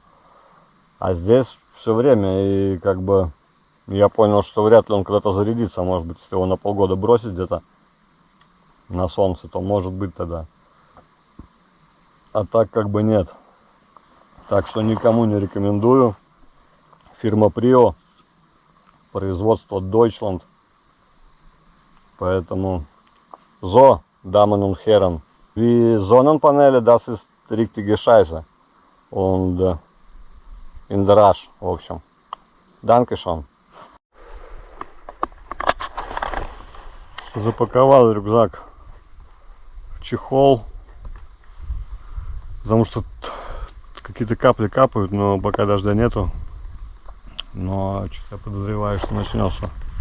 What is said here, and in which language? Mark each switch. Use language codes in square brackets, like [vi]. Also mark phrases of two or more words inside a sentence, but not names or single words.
[ru] А здесь все время, и как бы я понял, что вряд ли он когда-то зарядится. Может быть, если его на полгода бросить где-то на солнце, то может быть тогда. А так как бы нет. Так что никому не рекомендую. Фирма Prio, производство Deutschland. [de] Поэтому so, Damen und Herren, wie Sonnenpaneele, das ist richtige Scheiße. Und in der Arsch, [ru] в общем. [de] Dankeschön. [ru] Запаковал рюкзак в чехол, потому что какие-то капли капают, но пока дождя нету. Но что-то я подозреваю, что начнется.